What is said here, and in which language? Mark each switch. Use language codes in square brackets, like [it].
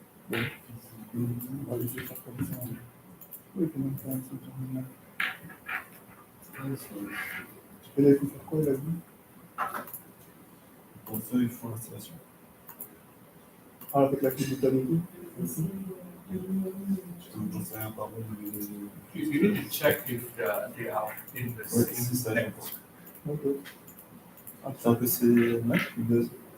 [fr] Bon. On va laisser faire comme ça. Oui, quand même faire un truc terminal. Et là, il faut faire quoi, il a dit? Pour ça, il faut l'installation. Ah, avec la clé de ta lobby? J'en sais rien, pardon. [en] You need to check if they are in the [fr] Ouais, c'est ça. [en] same. [fr] Ok. C'est un PC Mac ou Windows?